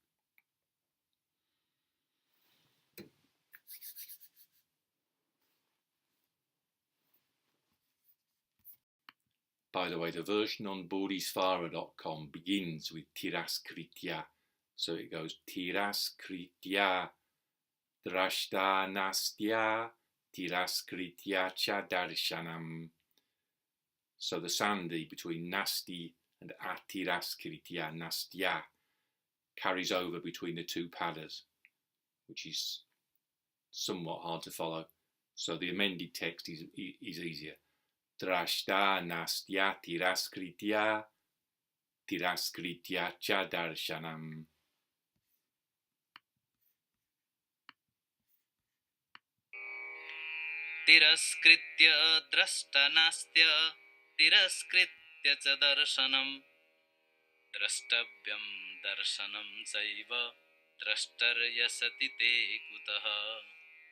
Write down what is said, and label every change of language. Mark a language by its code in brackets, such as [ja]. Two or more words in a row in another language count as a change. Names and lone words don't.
[en] By the way, the version on bodhisvara.com begins with a-tiras-kṛtya. So it goes [sa] अतिरस्कृत्य, द्रष्टा नास्त्य, अतिरस्कृत्य च दर्शनम्. [en] So the sandhi between nāsty and a-tiras-kṛtya, nāstya, carries over between the two padas, which is somewhat hard to follow. So the amended text is easier. [sa] द्रष्टा नास्त्य अतिरस्कृत्य, अतिरस्कृत्य च दर्शनम्. तिरस्कृत्य द्रष्टनास्त्य तिरस्कृत्य च दर्शनम् द्रष्टव्यं दर्शनं चैव द्रष्टर्यसति ते कुतः।